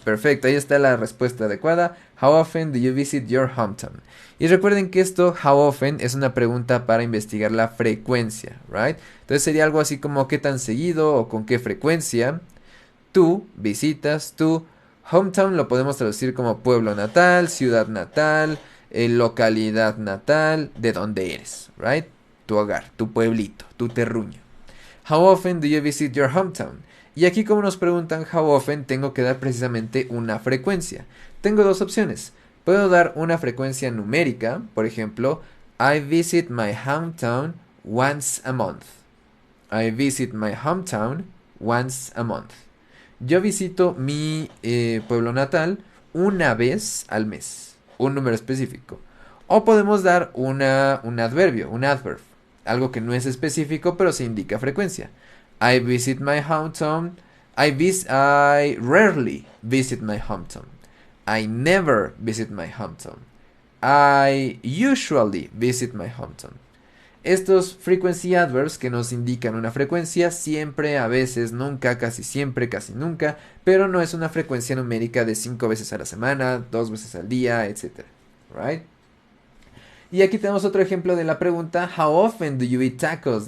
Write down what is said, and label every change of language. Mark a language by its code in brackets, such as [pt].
[es] Perfecto, ahí está la respuesta adecuada. [en] How often do you visit your hometown? [es] Y recuerden que esto, [en] how often, [es] es una pregunta para investigar la frecuencia, right? Entonces sería algo así como qué tan seguido o con qué frecuencia tú visitas tu hometown. Lo podemos traducir como pueblo natal, ciudad natal, localidad natal, de donde eres, right? Tu hogar, tu pueblito, tu terruño. [en] How often do you visit your hometown? [es] Y aquí como nos preguntan [en] how often, [es] tengo que dar precisamente una frecuencia. Tengo dos opciones. Puedo dar una frecuencia numérica, por ejemplo, [en] I visit my hometown once a month. I visit my hometown once a month. [es] Yo visito mi pueblo natal una vez al mes. Un número específico. O podemos dar un adverbio, un adverb. Algo que no es específico, pero se indica frecuencia. [en] I visit my hometown. I rarely visit my hometown. I never visit my hometown. I usually visit my hometown. [es] Estos [en] frequency adverbs [es] que nos indican una frecuencia, siempre, a veces, nunca, casi siempre, casi nunca, pero no es una frecuencia numérica de 5 veces a la semana, 2 veces al día, etc. Right? Y aquí tenemos otro ejemplo de la pregunta, [en] how often do you eat tacos?